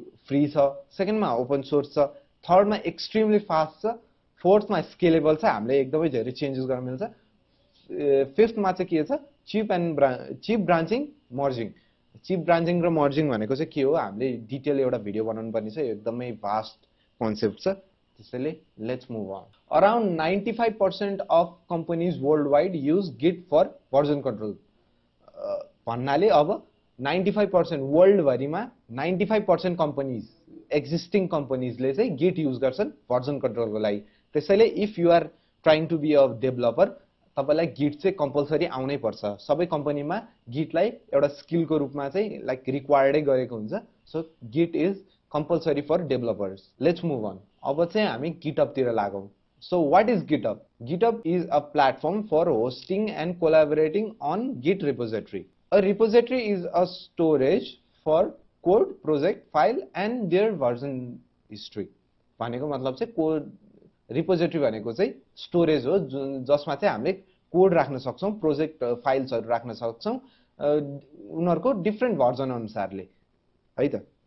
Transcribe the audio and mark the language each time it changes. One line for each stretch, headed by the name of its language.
Nepali: Free छ, सेकेन्डमा open source छ, थर्डमा एक्सट्रिमली फास्ट छ, फोर्थमा स्केलेबल छ, हामीले एकदमै धेरै चेन्जेस गर्न मिल्छ, फिफ्थमा चाहिँ के छ चिप ब्रान्चिङ मर्जिङ। चिप ब्रान्चिङ र मर्जिङ भनेको चाहिँ के हो, हामीले डिटेल एउटा भिडियो बनाउनु पर्ने छ, एकदमै भास्ट कन्सेप्ट छ, त्यसैले
English: Let's move on. Around 95% of companies world wide use git for version control.
Nepali: भन्नाले अब 95% वर्ल्ड भरिमा 95% कम्पनीज एक्जिस्टिङ कम्पनीजले चाहिँ गिट युज गर्छन् भर्जन कन्ट्रोलको लागि। त्यसैले
English: if you are trying to be a developer,
Nepali: तपाईलाई गिट चाहिँ कम्पलसरी आउनै पर्छ। सबै कम्पनीमा गिटलाई एउटा स्किलको रूपमा चाहिँ लाइक रिक्वायर्डै गरेको हुन्छ।
English: So git is compulsory for developers. Let's move on.
Nepali: अब चाहिँ हामी गिटअपतिर लागौँ।
English: So what is GitHub? GitHub is a platform for hosting and collaborating on git repository. A repository is a storage for code, project, file and their version history.
Nepali: भनेको मतलब चाहिँ code repository भनेको चाहिँ storage हो जसमा चाहिँ हामीले code राख्न सक्छौं, प्रोजेक्ट फाइल्सहरु राख्न सक्छौं उनीहरुको डिफरेन्ट भर्जन अनुसारले, है त।